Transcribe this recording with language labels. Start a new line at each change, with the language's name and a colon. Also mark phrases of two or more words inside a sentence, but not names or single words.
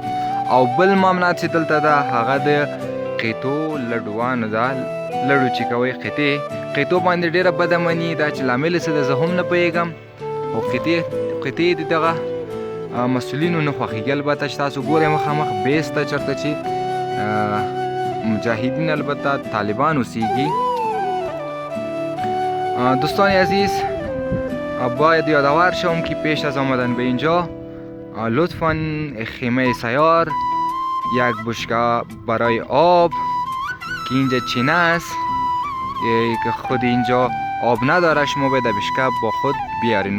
Pashto: او بل معاملات چې دلته ده هغه د قیتو لډوانو ده، لډو چې کوئ قیتو باندې ډېره بدامني ده چې لامل یې څه ده زه هم نه پوهېږم. خو قیتې د دغه مسؤلینو نه خوښېږي. البته چې تاسو ګورئ مخامخ بیس ته چېرته چې مجاهدین البته طالبان اوسیږي.
Persian: دوستان عزیز، باید یادآور شوم که پیش از آمدن به اینجا لطفاً خیمه سیار، 1 بشکه برای آب که اینجا چینه است که خود اینجا آب نداره، شما باید بشکه با خود بیارین.